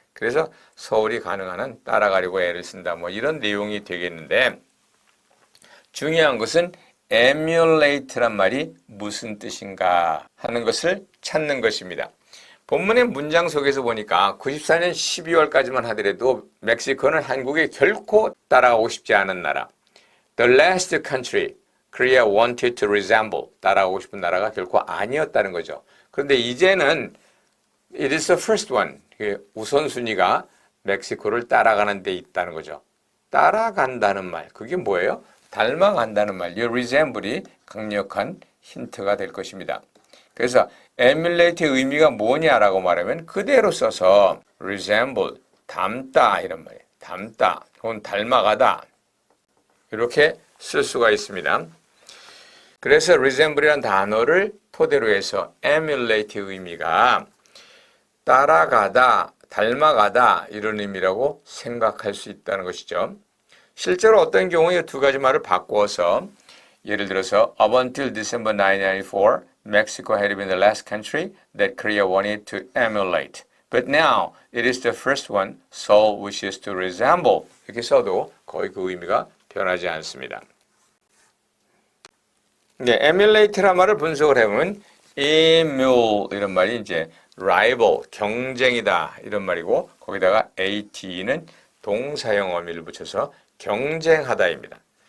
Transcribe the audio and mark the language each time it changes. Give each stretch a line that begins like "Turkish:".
Korean: 그래서 서울이 가능한 한 따라가려고 애를 쓴다 이런 내용이 되겠는데 중요한 것은 emulate란 말이 무슨 뜻인가 하는 것을 찾는 것입니다. 본문의 문장 속에서 보니까 94년 12월까지만 하더라도 멕시코는 한국에 결코 따라가고 싶지 않은 나라.
English: The last country Korea wanted to resemble.
Korean: 따라가고 싶은 나라가 결코 아니었다는 거죠. 그런데 이제는
English: it is the first one.
Korean: 우선순위가 멕시코를 따라가는 데 있다는 거죠. 따라간다는 말. 그게 뭐예요? 닮아간다는 말. 이 resemble이 강력한 힌트가 될 것입니다. 그래서 emulate의 의미가 뭐냐라고 말하면 그대로 써서 resemble, 닮다 이런 말이에요. 닮다 혹은 닮아가다 이렇게 쓸 수가 있습니다. 그래서 resemble이라는 단어를 토대로 해서 emulate의 의미가 따라가다, 닮아가다 이런 의미라고 생각할 수 있다는 것이죠. 실제로 어떤 경우에 두 가지 말을 바꾸어서 예를 들어서
English: up until December 1994, Mexico had been the last country that Korea wanted to emulate. But now it is the first one Seoul wishes to resemble.
Korean: 이렇게 써도 거의 그 의미가 변하지 않습니다. 네, emulate란 말을 분석을 해보면 emule 이런 말이 이제 rival, 경쟁이다 이런 말이고 거기다가 at는 동사형 어미를 붙여서 경쟁하다입니다.